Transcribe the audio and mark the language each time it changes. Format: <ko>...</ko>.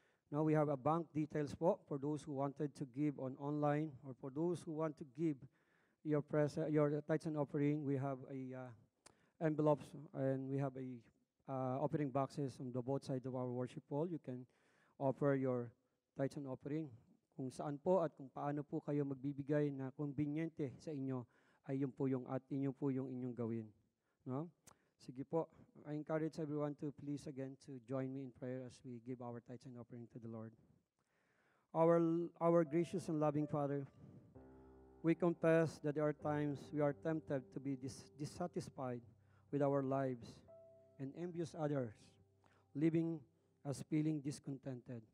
<en>Now we have a bank details po for those who wanted to give on online or for those who want to give your tithes and offering. We have a envelopes and we have a offering boxes on the both sides of our worship hall. You can offer your tithes and offering.</en> <tl>Kung saan po at kung paano po kayo magbibigay na konbinyente sa inyo ay yun po yung inyong gawin. No? Sige po.</tl> <en>I encourage everyone to please again to join me in prayer as we give our tithes and offering to the Lord. Our gracious and loving Father, we confess that there are times we are tempted to be dissatisfied with our lives and envious others, leaving us feeling discontented.</en>